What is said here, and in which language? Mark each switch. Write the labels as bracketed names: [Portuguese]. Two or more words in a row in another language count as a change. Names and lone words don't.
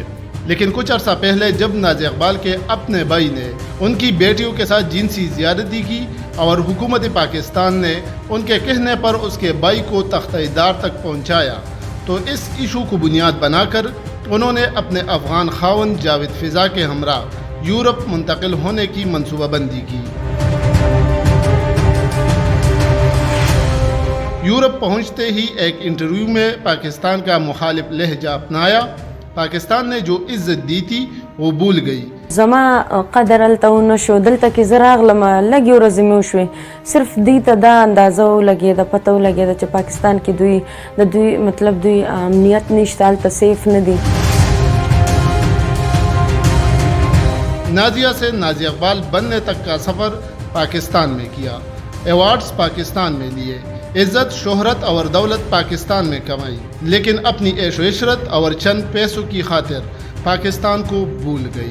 [Urdu] لیکن کچھ عرصہ پہلے جب نازی اقبال کے اپنے بھائی نے ان کی بیٹیوں کے ساتھ جنسی زیادتی کی اور حکومت پاکستان نے ان کے کہنے پر اس کے بھائی کو تختہ دار تک پہنچایا تو اس ایشو کو بنیاد بنا کر انہوں نے اپنے افغان خاوند جاوید فضا کے ہمراہ یورپ منتقل ہونے کی منصوبہ بندی کی. یورپ پہنچتے ہی ایک انٹرویو میں پاکستان کا مخالف لہجہ اپنایا. پاکستان نے جو عزت دی تھی وہ بھول گئی. [Pashto] زما قدر هلته ونه شو. دلته کې زه راغلم لږې ورځې مې وشوې. صرف دوی ته دا اندازه ولګېده، پته ولګېده چې پاکستان کې دوی مطلب دوی امنیت نشته، هلته سیف نه دي. [Urdu] نازیہ سے نازی اقبال بننے تک کا سفر پاکستان میں کیا. ایوارڈز پاکستان میں لیے، عزت، شہرت اور دولت پاکستان میں کمائی، لیکن اپنی عیش و عشرت اور چند پیسوں کی خاطر پاکستان کو بھول گئی.